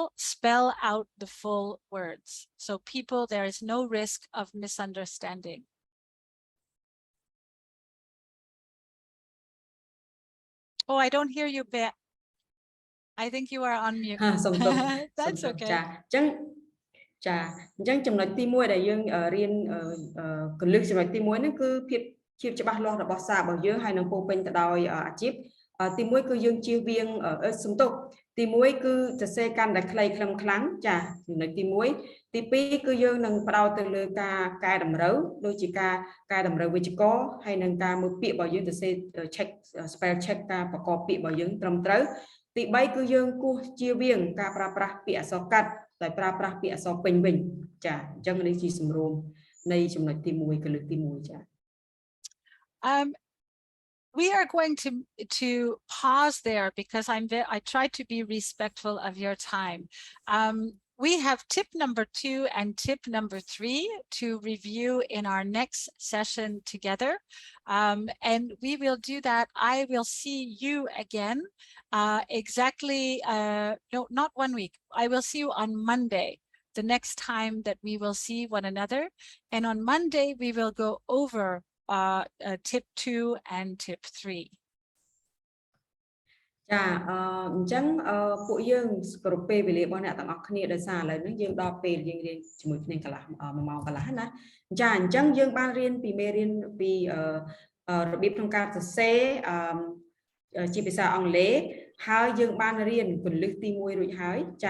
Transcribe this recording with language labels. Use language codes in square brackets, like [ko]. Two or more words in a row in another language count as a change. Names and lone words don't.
[en] Spell out the full words. So people, there is no risk of misunderstanding. Oh, I don't hear you, Bea. I think you are on mute. That's okay. [km] ចាអញ្ចឹងចំណុចទី1ដែលយើងរៀនគន្លឹះចំណុចទី1ហ្នឹងគឺភាពច្បាស់លាស់របស់សាររបស់យើងហើយនឹងពោពេញទៅដោយអាជីពទី 1គឺយើងជៀសវាងសំទុកទី1គឺសរសេរកាន់តែខ្លីខ្លឹមខ្លាំងចាចំណុចទី1ទី2គឺយើងនឹងផ្ដោតទៅលើការកែតម្រូវដូចជាការកែតម្រូវវិជ្ជករហើយនឹងការមើលពាក្យរបស់យើងសរសេរ [en] check spell check [km] ការប្រកបពាក្យរបស់យើងត្រឹមត្រូវទី3គឺយើងគោះជៀសវាងការប្រើប្រាស់ពាក្យអក្សរកាត់តែប្រើប្រាស់ពាក្យអក្សរពេញវិញចាអញ្ចឹងនេះជាសម្រួមនៃចំណុចទី1គន្លឹះទី1ចា [en] We are going to pause there because I try to be respectful of your time. We have tip number 2 and tip number 3 to review in our next session together. And we will do that. I will see you again exactly, no, not 1 week. I will see you on Monday, the next time that we will see one another. And on Monday, we will go over tip 2 and tip 3. [km] ចាអញ្ចឹងពួកយើងគ្រប់ពេលវេលារបស់អ្នកទាំងអស់គ្នាដោយសារឥឡូវនេះយើងដល់ពេលយើងរៀនជាមួយគ្នាកន្លះ1ម៉ោងកន្លះណាចាអញ្ចឹងយើងបានរៀន ពីមេរៀនពីរបៀបក្នុងការសរសេរជាភាសាអង់គ្លេសហើយយើងបានរៀនគន្លឹះទី1រួចហើយចា